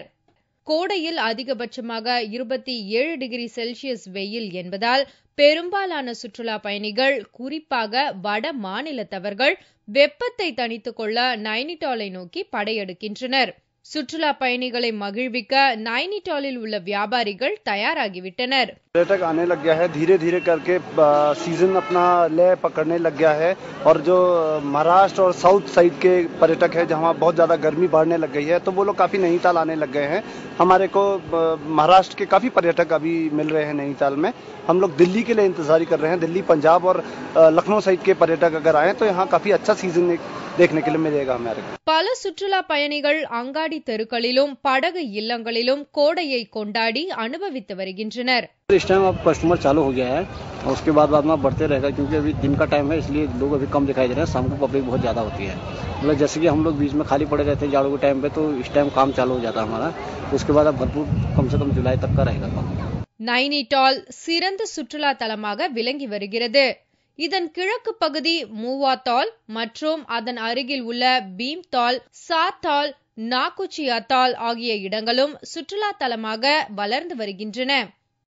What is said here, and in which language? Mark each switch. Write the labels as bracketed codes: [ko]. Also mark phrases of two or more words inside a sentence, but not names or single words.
[ta] கோடையில் அதிகபட்சமாக 27 டிகிரி செல்சியஸ் வெயில் என்பதால் பெரும்பாலான சுற்றுலா பயணிகள், குறிப்பாக வட மாநிலத்தவர்கள் வெப்பத்தை தணித்துக் கொள்ள நைனிடாலை நோக்கி படையெடுக்கின்றனர். சுற்றுலா பயணிகளை மகிழ்விக்க நைனிடாலில் உள்ள வியாபாரிகள் தயாராகிவிட்டனர். [hi] पर्यटक आने लग गया है, धीरे धीरे करके सीजन अपना लय पकड़ने लग गया है और जो महाराष्ट्र और साउथ साइड के पर्यटक है जहां बहुत ज्यादा गर्मी बढ़ने लग गई है तो वो लोग काफी नैनीताल आने लग गए हैं. हमारे को महाराष्ट्र के काफी पर्यटक अभी मिल रहे हैं नैनीताल में. हम लोग दिल्ली के लिए इंतजार कर रहे हैं. दिल्ली, पंजाब और लखनऊ साइड के पर्यटक अगर आए तो यहाँ काफी अच्छा सीजन देखने के लिए मिलेगा हमारे. [ta] பல சுற்றுலா பயணிகள் அங்காடி தெருக்களிலும் படகு இல்லங்களிலும் கோடையை கொண்டாடி அனுபவித்து வருகின்றனர். [hi] इस टाइम अब कस्टमर चालू हो गया है और उसके बाद में बढ़ते रहेगा क्योंकि अभी दिन का टाइम है इसलिए लोग अभी कम दिखाई दे रहे हैं. शाम को पब्लिक बहुत ज्यादा होती है. मतलब जैसे कि हम लोग बीच में खाली पड़े रहते हैं जाड़ों के टाइम पे तो इस टाइम काम चालू हो जाता है हमारा. उसके बाद अब भरपूर कम से कम जुलाई तक का रहेगा काम. [ta] நைனிடால் சிறந்த சுற்றுலா தலமாக விளங்கி வருகிறது. இதன் கிழக்கு பகுதி மூவாத்தால் மற்றும் அதன் அருகில் உள்ள பீம்தால், சாத்தால், நாக்குச்சி அத்தால் ஆகிய இடங்களும் சுற்றுலா தலமாக வளர்ந்து வருகின்றன.